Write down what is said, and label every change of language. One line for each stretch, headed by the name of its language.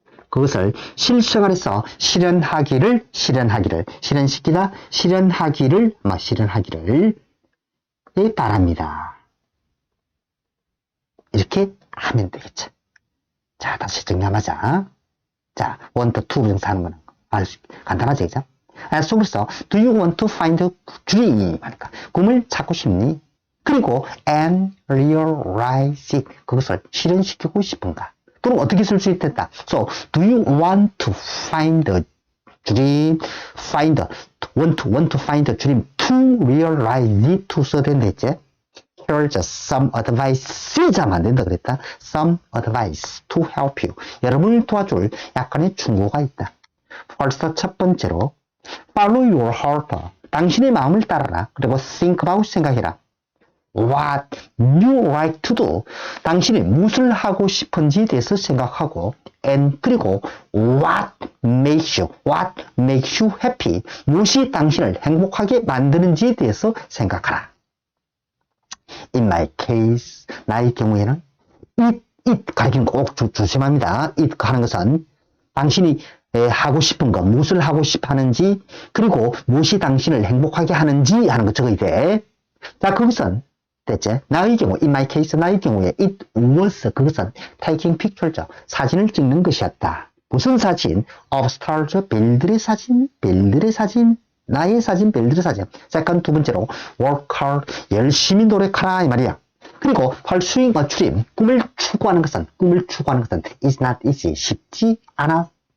Korean: 그것을 실생활에서 실현시키다, 실현하기를 바랍니다. 이렇게 하면 되겠죠. 자, 다시 정리하자. 자, want to 부정사 하는 거는 간단하죠, 그죠?
English: 속에서 do you want to find a dream?
Korean: 하니까 꿈을 찾고 싶니?
English: 그리고 and realize it.
Korean: 그것을 실현시키고 싶은가? 또는 어떻게 쓸 수 있겠다.
English: So, do you want to find a dream? want to find a dream to realize it.
Korean: to 써야 된다 했지?
English: Here's some advice.
Korean: 쓰자면 안 된다 그랬다.
English: Some advice to help you.
Korean: 여러분을 도와줄 약간의 충고가 있다. First, 첫 번째로
English: Follow your heart.
Korean: 당신의 마음을 따라라. 그리고 think about 생각해라.
English: What you like to do.
Korean: 당신이 무엇을 하고 싶은지에 대해서 생각하고 and 그리고
English: what makes you happy.
Korean: 무엇이 당신을 행복하게 만드는지에 대해서 생각하라.
English: In my case,
Korean: 나의 경우에는 it 가리키는 거 꼭 조심합니다. it 하는 것은 당신이 하고 싶은 거, 무엇을 하고 싶어 하는지, 그리고 무엇이 당신을 행복하게 하는지 하는 거 적어야 돼. 자, 그것은 됐지? 나의 경우, in my case, 나의 경우에 it was, 그것은 taking picture죠. 사진을 찍는 것이었다. 무슨 사진? of stars, 별들의 사진, 나의 사진, 별들의 사진. second, 두 번째로 work hard, 열심히 노력하라 이 말이야. 그리고
English: pursuing a dream,
Korean: 꿈을 추구하는 것은
English: is not easy,
Korean: 쉽지 않다.